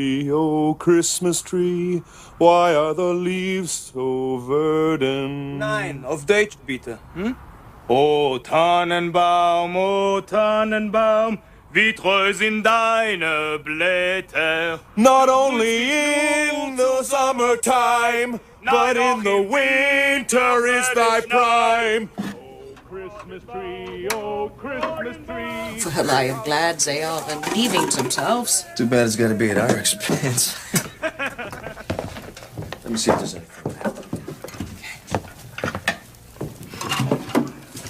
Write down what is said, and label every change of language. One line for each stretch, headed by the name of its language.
English: Oh, Christmas tree, why are the leaves so verdant? 9 of Deutsch, bitte.
German: O Tannenbaum, wie treu sind deine Blätter.
English: Not only in the summertime, but in the winter is thy prime. Oh, Christmas tree. Well, I am glad they are relieving themselves. Too bad it's gotta be at our expense. Let me see if there's anything left.